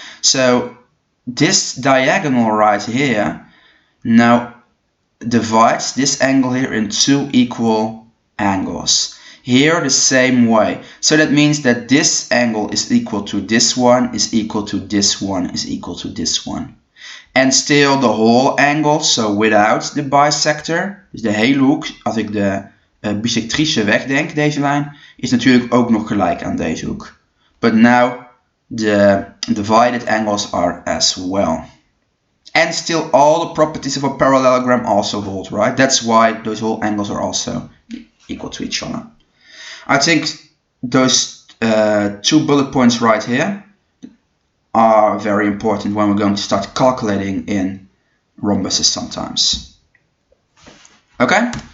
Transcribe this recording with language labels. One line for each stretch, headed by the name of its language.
English: So this diagonal right here now divides this angle here in 2 equal angles. Here the same way. So that means that this angle is equal to this one, is equal to this one, is equal to this one. And still the whole angle, so without the bisector,
Dutch: dus de hele hoek, als ik de bisectrice wegdenk, deze lijn, is natuurlijk ook nog gelijk aan deze hoek.
English: But now the divided angles are as well. And still all the properties of a parallelogram also hold, right? That's why those whole angles are also equal to each other. I think those 2 bullet points right here are very important when we're going to start calculating in rhombuses sometimes. Okay?